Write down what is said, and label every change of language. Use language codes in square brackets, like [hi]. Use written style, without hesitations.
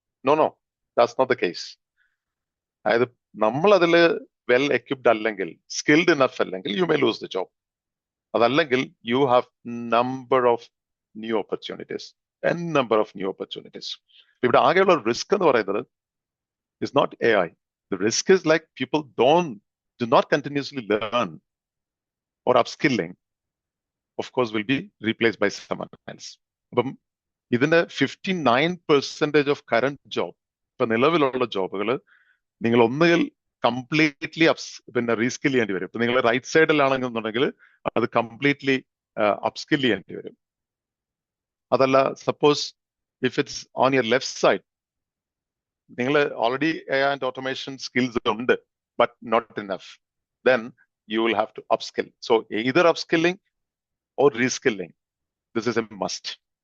[en] No, that's not the case. [ml] അതായത് നമ്മൾ അതിൽ വെൽ എക്വിപ്ഡ് അല്ലെങ്കിൽ സ്കിൽഡ് ഇനഫ് അല്ലെങ്കിൽ [en] You may lose the job. [ml] അതല്ലെങ്കിൽ [en] You have number of new opportunities, number of new opportunities. [ml] ഇവിടെ ആകെയുള്ള റിസ്ക് എന്ന് പറയുന്നത് [en] Is not AI. The risk is like people do not continuously learn or upskilling, of course will be replaced by someone else. [ml] അപ്പം ഇതിന്റെ 59% [en] of current job, [ml] ഇപ്പൊ നിലവിലുള്ള ജോബുകൾ നിങ്ങൾ ഒന്നുകിൽ കംപ്ലീറ്റ്ലി റീസ്കിൽ ചെയ്യേണ്ടി വരും. ഇപ്പൊ നിങ്ങൾ റൈറ്റ് സൈഡിലാണെന്നുണ്ടെങ്കിൽ അത് കംപ്ലീറ്റ്ലി അപ്സ്കിൽ ചെയ്യേണ്ടി വരും. അതല്ല suppose [en] if it's on your left side, [ml] നിങ്ങൾ [en] already AI and automation skills [ml] ഉണ്ട്, [en] but not enough, then you will have to upskill. So either upskilling or reskilling. This is a must.